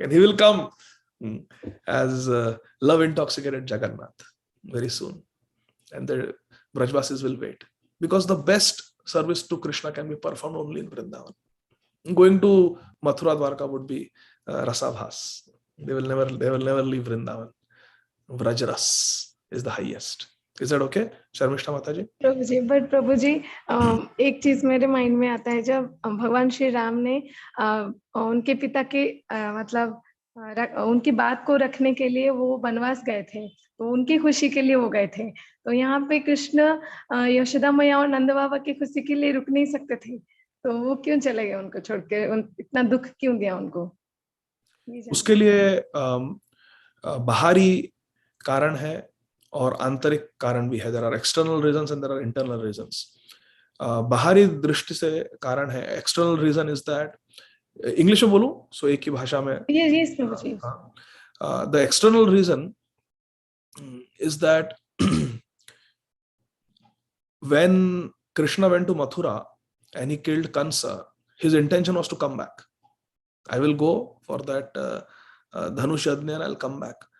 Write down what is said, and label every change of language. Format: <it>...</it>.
<en>And he will come as love-intoxicated Jagannath very soon. And the Brajvasis will wait. Because the best service to Krishna can be performed only in Vrindavan. Going to Mathura Dwarka would be Rasabhas. They will never leave Vrindavan. Vrajras is the highest. Is that okay? Sharmishta Mataji?</en> <hi>Prabhuji, but प्रभुजी एक चीज मेरे mind में आता है, जब भगवान श्री राम ने उनके पिता के मतलब उनकी बात को रखने के लिए वो वनवास गए थे, तो उनकी खुशी के लिए वो गए थे, तो यहाँ पे कृष्ण यशोदा मैया और नंद बाबा की खुशी के लिए रुक नहीं सकते थे, तो वो क्यों चले गए उनको छोड़ के? इतना दुख क्यों दिया उनको? उसके लिए बाहरी कारण है और आंतरिक कारण भी है.</hi> <en>There are external reasons and there are internal reasons.</en> <hi>बाहरी दृष्टि से कारण है.</hi> <en>external reason is that,</en> <hi>English में बोलूं सो एक ही भाषा में.</hi> <en>The external reason is that when Krishna went to Mathura and he killed Kansa, his intention was to come back. I will go for that Dhanush Yajna and I'll come back.</en>